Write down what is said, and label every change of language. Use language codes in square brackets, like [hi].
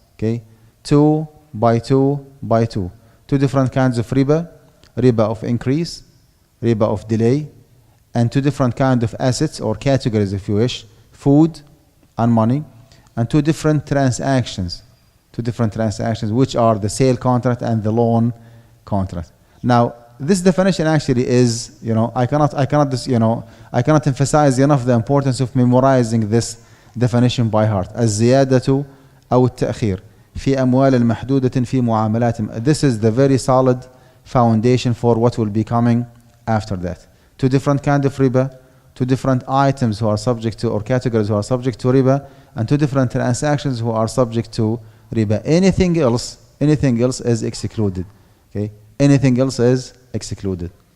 [en] Okay, 2 by 2 by 2. Two different kinds of riba: riba of increase, riba of delay, and two different kinds of assets or categories, if you wish, food and money, and two different transactions, which are the sale contract and the loan contract. Now, this definition actually is, I cannot emphasize enough the importance of memorizing this definition by heart. [ar] الزيادة أو التأخير في أموال المحدودة في معاملات. [en] This is the very solid foundation for what will be coming after that. Two different kinds of riba, two different items who are subject to, or categories who are subject to riba, and two different transactions who are subject to riba. Anything else is excluded. Okay, anything else is excluded.